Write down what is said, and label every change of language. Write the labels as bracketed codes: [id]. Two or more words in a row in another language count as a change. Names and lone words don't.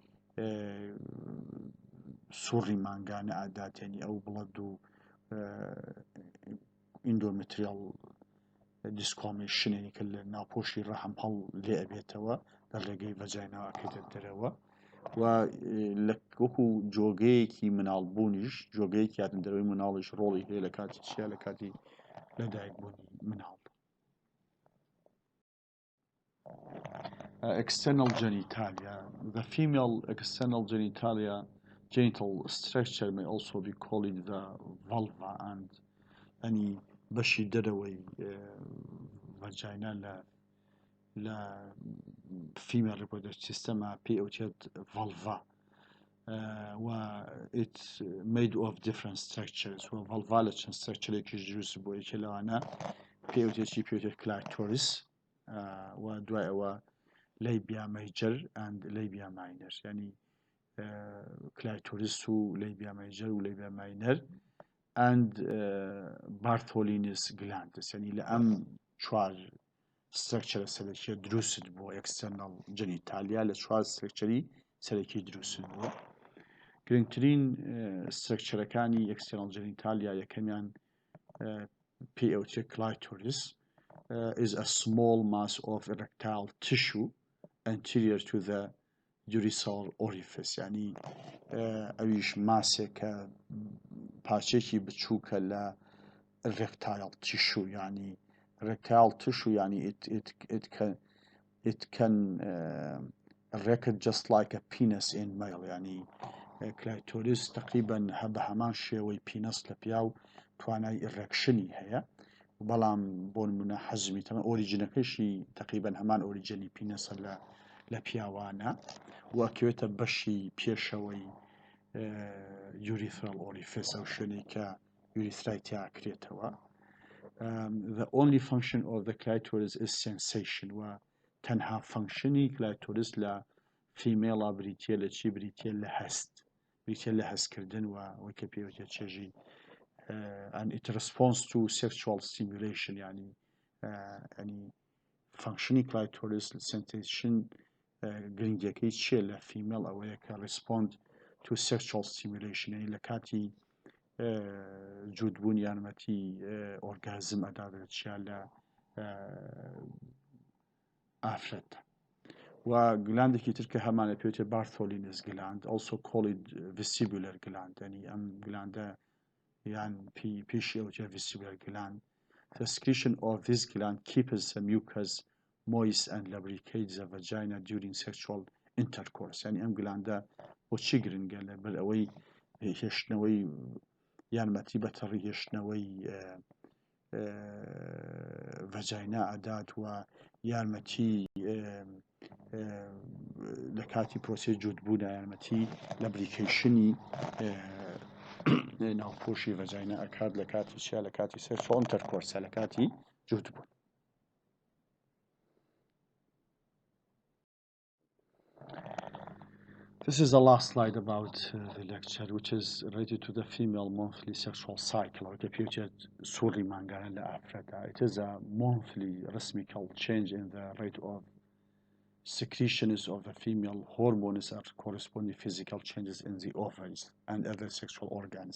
[ckb] سوڕی مانگانە ئاداتێنی ئەو بڵەد و ئیندۆمتریال دیسکۆمیشنێنی کە لە ناوپۆشی ڕەحم هەڵ لێ ئەبێتەوە لە ڕێگەی ڤەجایناکەیتە دەرەوە و لە وەکو جۆگەیەکی مناڵبوونیش جۆگەیەکی هاتن دەرەوەی مناڵیش ڕۆڵی هەیە لە کاتی چیا لە کاتی لەدایکبوونی مناڵ. [en] External genitalia. The female external genital structure may also be called the vulva and any [ckb] بەشی دەرەوەی [en] vagina لە female reproductive system [ckb] پێی ئەوتێت [en] vulva و it's made of different structures [ckb] و vulva لە چەند structureێکیش دروست بووە یەکێ لەوانە پێی ئەوتێت clitoris و دوای ئەوە [en] labia major and labia minor yani clitoris و labia major و labia minor and Bartholin's glands yani [ckb] لأم چوار structure سەرەکی دروست بووە [en] external genitalia [ckb] لە چوار structure سەرەکی دروست بووە گرنگترین structureەکانی [en] external genitalia [ckb] یەکەمیان پێی ئەوتێت [en] clitoris is a small mass of erectile tissue anterior to the urethral orifice [ckb] يعني ئەویش ماسێکە پارچێکی بچووکە لە [en] erectile tissue [ckb] يعني [en] erectile tissue [ckb] يعني [en] it can erect just like a penis in male [ckb] يعني clitoris تقريبا بهمان شێوەی penis لە پیاو توانای erectionی هەیە بەڵام بۆ نمونە حەزمی تەمە ئۆریجینەکەشی تقریبا هەمان ئۆریجینی پینەسە لە پیاوانە واکەوێتە بەشی پێشەوەی [en] urethral orifice [ckb] ئەو شوێنەی کە urethra تیا کرێتەوە. [en] The only function of the clitoris is sensation [ckb] و تەنها فەنکشنی [en] clitoris لە [ckb] female بریتیە لە چی بریتیە لە هەستکردن و ئەوەی کە پێوتێت چێژی [en] and it responds to sexual stimulation [ckb] يعني [en] functioning clitoris sensation [ckb] گرنگەکەی چیە لە female ئەوەیە کە [en] respond to sexual stimulation [ckb] يعني لە کاتی جووتبوون یارمەتی ئۆرگازم ئەدادرێت چیا لە ئافرەت و گلاندێکی تر کە هەمانە پێوتێت [en] Bartholin's gland also called vestibular gland [ckb] يعني ئەم گلاندە يعني پیشی ئەوتێت [en] vestibular gland. The secretion of this gland keeps the mucus moist and lubricates the vagina during sexual intercourse [ckb] يعني ئەم گلاندە بۆ چی گرنگە لەبەر ئەوەی هێشتنەوەی یارمەتی بەتەڕی هێشتنەوەی vagina ئەدات و یارمەتی لە کاتی پرۆسەی جووتبوونە یارمەتی lubricationی ناوپۆشی vagina ئەکات لە کاتی چیا لە کاتی [en] sexual intercourse [ckb] لە کاتی جووتبوون. [en] This is the last slide about the lecture, which is related to the female monthly sexual cycle. It is a monthly rhythmical change in the rate of secretions of the female hormones and corresponding physical changes in the ovaries and other sexual organs.